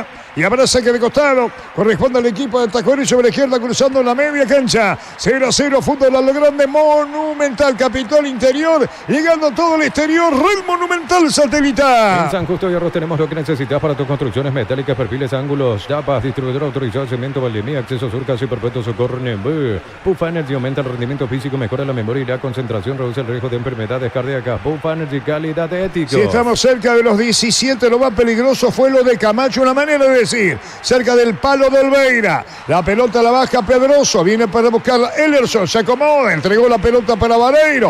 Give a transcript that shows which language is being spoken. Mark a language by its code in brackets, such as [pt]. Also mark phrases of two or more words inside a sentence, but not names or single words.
[es] Y habrá saque de costado. Corresponde al equipo de Tacuarembó sobre la izquierda, cruzando la media cancha. 0-0, fútbol a lo grande, Monumental, Capitol Interior. Llegando todo el exterior, Red Monumental Satelital. En San Justo y Arroz tenemos lo que necesitas para tus construcciones metálicas, perfiles, ángulos, chapas, distribuidor autorizado, cemento, Valdemía, acceso sur, casi perpetuo, socorro, Nembú. Pufa Energy aumenta el rendimiento físico, mejora la memoria y la concentración, reduce el riesgo de enfermedades cardíacas. Pufa Energy, calidad ética. Si estamos cerca de los 17, lo más peligroso fue lo de Camacho, una manera de decir. Cerca del palo del Beira. La pelota la baja Pedroso, viene para buscarla Ellerson, se acomoda, entregó la pelota para Vareiro.